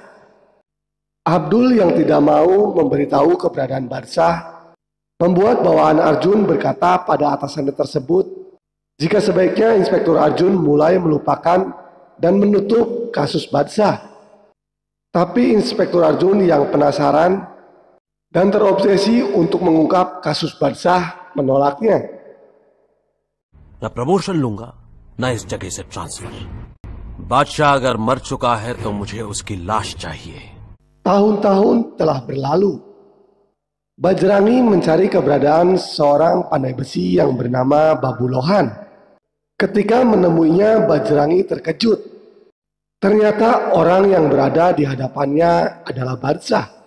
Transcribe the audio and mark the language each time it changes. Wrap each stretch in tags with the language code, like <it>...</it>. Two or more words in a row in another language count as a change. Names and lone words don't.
<id>Abdul yang tidak mau memberitahu keberadaan Badsah membuat bawahan Arjun berkata pada atasannya tersebut jika sebaiknya Inspektur Arjun mulai melupakan dan menutup kasus Badsah. Tapi Inspektur Arjun yang penasaran dan terobsesi untuk mengungkap kasus Badsah menolaknya.</id> <hi>न प्रमोशन लूंगा न इस जगह से ट्रांसफर। बादशाह अगर मर चुका है तो मुझे उसकी लाश चाहिए।</hi> <id>Tahun-tahun telah berlalu. Bajrangi mencari keberadaan seorang pandai besi yang bernama Babu Lohan. Ketika menemuinya, Bajrangi terkejut. Ternyata orang yang berada di hadapannya adalah Badsah.</id>